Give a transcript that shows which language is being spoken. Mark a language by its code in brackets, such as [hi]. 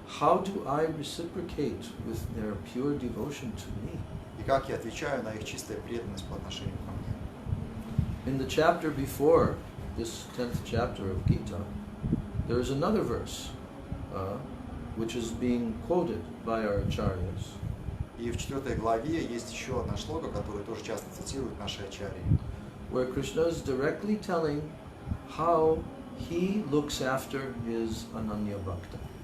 [en] How do I reciprocate with their pure devotion to me? [ru] И как я отвечаю на их чистая преданность по отношению ко мне? [en] In the chapter before this 10th chapter of Gita, there is another verse which is being quoted by our acharyas. [ru] И в 4 главе есть еще одна шлока, которую тоже часто цитируют наши ачарьи, [en] where Krishna is directly telling how he looks after his Ananya Bhakta.